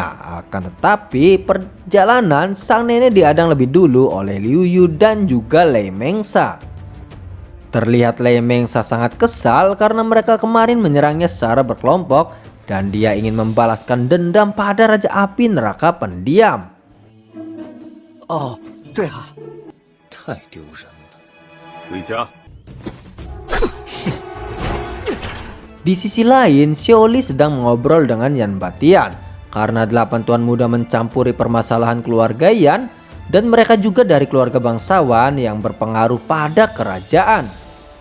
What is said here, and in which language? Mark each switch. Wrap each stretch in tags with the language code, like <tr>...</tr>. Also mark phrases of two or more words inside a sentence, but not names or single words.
<id>Akan tetapi perjalanan sang nenek dihadang lebih dulu oleh Liu Yu dan juga Lei Mengsa. Terlihat Lei Mengsa sangat kesal karena mereka kemarin menyerangnya secara berkelompok. Dan dia ingin membalaskan dendam pada Raja Api Neraka pendiam.</id> <zh>Oh, 对啊，太丢人了。回家。</zh> <id>Di sisi lain, Xiaoli sedang mengobrol dengan Yan Batian karena 8 tuan muda mencampuri permasalahan keluarga Yan dan mereka juga dari keluarga bangsawan yang berpengaruh pada kerajaan.</id>